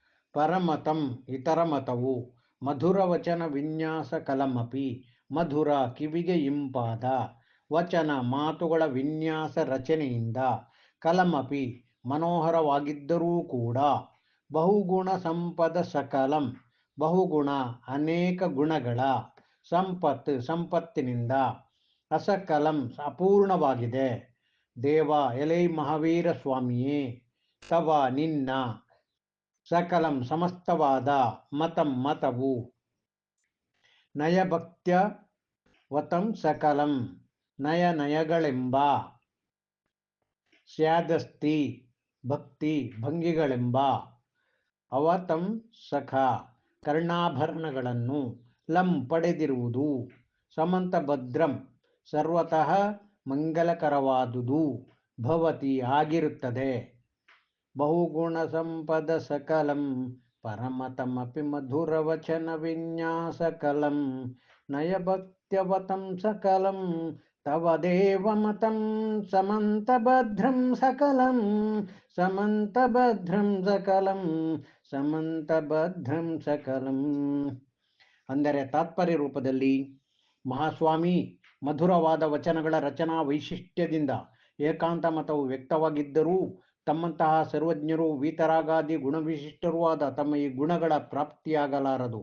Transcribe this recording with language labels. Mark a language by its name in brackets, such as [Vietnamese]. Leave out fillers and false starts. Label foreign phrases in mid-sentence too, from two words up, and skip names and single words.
[Kannada] ಪರಮತಂ ಇತರಮತವು ಮಧುರವಚನ ವಿನ್ಯಾಸ ಕಲಮಪಿ ಮಧುರ ಕಿವಿಗೆ ಇಂಪಾದ ವಚನ ಮಾತುಗಳ ವಿನ್ಯಾಸ ರಚನೆಯಿಂದ ಕಲಮಪಿ ಮನೋಹರವಾಗಿದ್ದರೂ ಕೂಡ [Sanskrit] ಬಹುಗುಣ ಸಂಪದ ಸಕಲಂ [Kannada] ಬಹುಗುಣ ಅನೇಕ ಗುಣಗಳ ಸಂಪತ್ತಿನಿಂದ ಅಸಕಲಂ ಅಪೂರ್ಣವಾಗಿದೆ. ದೇವ ಎಲೈ ಮಹಾವೀರ ಸ್ವಾಮಿಯೇ ತವ ನಿನ್ನ ಸಕಲಂ ಸಮಸ್ತವಾದ ಮತವು ನಯಭಕ್ತ್ಯವತಂ ಸಕಲಂ ನಯನಯಗಳೆಂಬ ಸ್ಯಾದಸ್ತಿ ಭಕ್ತಿ ಭಂಗಿಗಳೆಂಬ ಅವತಂ ಸಖ ಕರ್ಣಾಭರಣಗಳನ್ನು ಲಂ ಪಡೆದಿರುವುದು [Sanskrit] ಸಮಂತ ಭದ್ರಂ ಸರ್ವತಃ [Kannada] ಮಂಗಲಕರವಾದುದು ಭವತಿ ಆಗಿರುತ್ತದೆ. [Sanskrit] ಬಹುಗುಣ ಸಂಪದ ಸಕಲಂ ಪರಮತಮಪಿ ಮಧುರವಚನ ವಿನ್ಯಾಸಕಲಂ ನಯಭಕ್ತ್ಯವತಂ ಸಕಲಂ ತವ ದೇವಮತಂ ಸಮಂತಭದ್ರಂ ಸಕಲಂ ಸಮಂತಭದ್ರಂ ಸಕಲಂ ಸಮಂತಭದ್ರಂ ಸಕಲಂ. [Kannada] ಅಂದರೆ ತಾತ್ಪರ್ಯ ರೂಪದಲ್ಲಿ ಮಹಾಸ್ವಾಮಿ ಮಧುರವಾದ ವಚನಗಳ ರಚನಾ ವೈಶಿಷ್ಟ್ಯದಿಂದ ಏಕಾಂತ ಮತವು ವ್ಯಕ್ತವಾಗಿದ್ದರೂ ತಮ್ಮಂತಹ ಸರ್ವಜ್ಞರು ವೀತರಾಗಾದಿ ಗುಣವಿಶಿಷ್ಟರೂ ಆದ ತಮ್ಮ ಈ ಗುಣಗಳ ಪ್ರಾಪ್ತಿಯಾಗಲಾರದು.